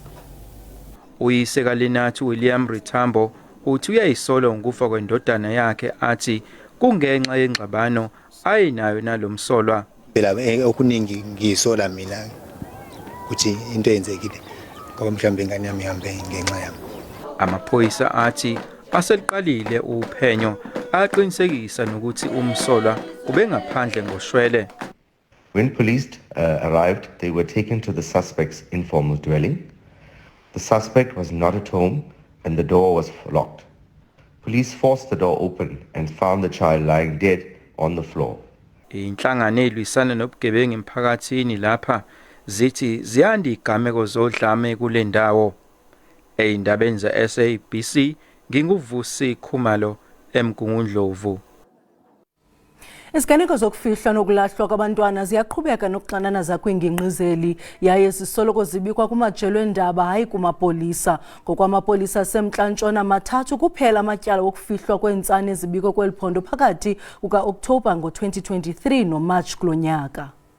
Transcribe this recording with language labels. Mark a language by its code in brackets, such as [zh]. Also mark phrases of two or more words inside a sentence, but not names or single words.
[zu] Uyise kaLinathi William Rithambo uthi uyayisola ngokufa kwendodana yakhe athi kungenxa yengxabano ayinayo nalomsolwa. Phela okuningi ngiyisola mina ukuthi into eyenzekile ngoba mhlawumbe ingane yami ihambe ngenxa yami. Amaphoyisa athi aseliqalile uphenyo aqinisekisa nokuthi umsolwa ubengaphandle ngoshwele. [en] When police arrived, they were taken to the suspect's informal dwelling. The suspect was not at home and the door was locked. Police forced the door open and found the child lying dead on the floor. [zu] Inhlangano elwisana nobugebengu emphakathini lapha zithi ziyanda igameko zodlame kule ndawo. Eyindabeni za-SABC nginguvusi Khumalo eMkungundlovu. [xh] Iziganeko zokufihlwa nokulahlwa kwabantwana ziyaqhubeka nokuxanana zakwingingqizeli yaye zisoloko zibikwa kumajelo endaba hayi kumapolisa. Ngokwamapolisa aseMntla-Ntshona mathathu kuphela amatyala okufihlwa kweentsana ezibikwe kweli phondo phakathi kuka-Okthobha ngo-2023 noMatshi kulo nyaka.